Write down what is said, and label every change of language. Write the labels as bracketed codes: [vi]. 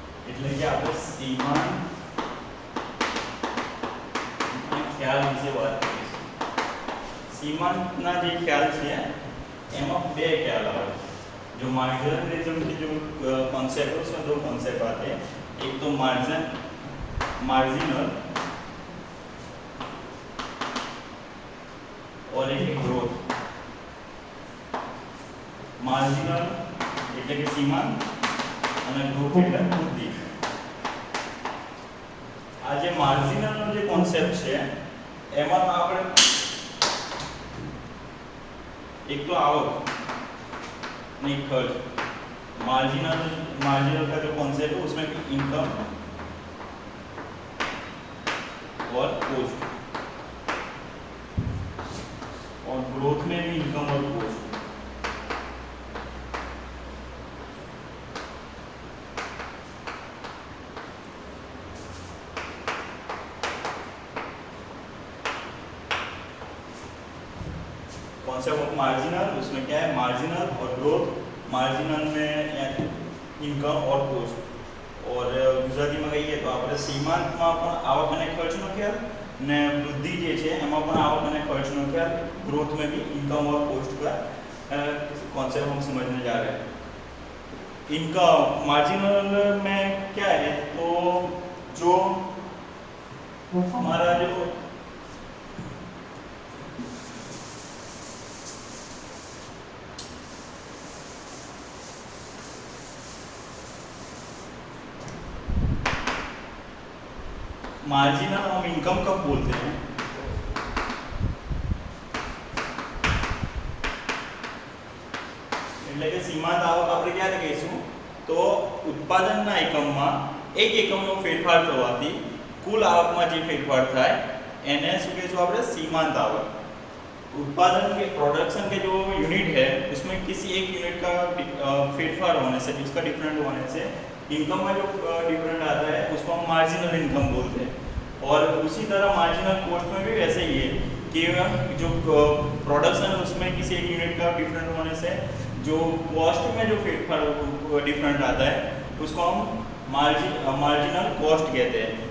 [gu] એટલે કે આપણે સીમાંત ખ્યાલ વિશે વાત કરીશું। સીમાંતના જે ખ્યાલ છે એમાં બે ખ્યાલ આવે છે। [hi] जो मार्जिनलिज्म के जो कॉन्सेप्ट है उसमें दो कॉन्सेप्ट आते हैं। एक तो मार्जिनल और एक ग्रोथ। [gu] मार्जिनल એટલે કે સીમાંત અને ગ્રોથ એટલે વૃદ્ધિ। આ જે માર્જિનલ નો જે કોન્સેપ્ટ છે એમાં આપણે એક તો આવક [hi] नहीं खर्च। मार्जिनल का जो कॉन्सेप्ट है उसमें भी इनकम और कॉस्ट, और ग्रोथ में भी इनकम और कॉस्ट। कॉन्सेप्ट ऑफ मार्जिनल उसमें क्या है, मार्जिनल और ग्रोथ। मार्जिनल में इनकम और कॉस्ट, और गुजराती में कहीए तो [gu] આપણે સીમાંતમાં પણ આવક અને ખર્ચનો ખ્યાલ [hi] ને વૃદ્ધિ જે છે એમાં પણ આવક અને ખર્ચનો ખ્યાલ, ग्रोथ में भी इनकम और कॉस्ट का कॉन्सेप्ट हम समझने जा रहे हैं। इनकम मार्जिनल में क्या है, तो जो हमारा जो मार्जिनल हम इनकम कब बोलते हैं, [gu] એટલે કે સીમાંત આવક આપણે ક્યારે કહીશું, તો ઉત્પાદનના એકમમાં એક એકમનો ફેરફાર થવાથી કુલ આવકમાં જે ફેરફાર થાય એને શું કહીશું આપણે, सीमांत आवक। [hi] उत्पादन के प्रोडक्शन के जो यूनिट है उसमें किसी एक यूनिट का फेरफार होने से, उसका डिफरेंट होने से इनकम में जो डिफरेंट आता है उसको हम मार्जिनल इनकम बोलते हैं। और उसी तरह मार्जिनल कॉस्ट में भी वैसे ही है कि जो प्रोडक्शन है उसमें किसी एक यूनिट का डिफरेंट होने से जो कॉस्ट में जो फेरफार डिफरेंट आता है उसको हम मार्जिनल कॉस्ट कहते हैं।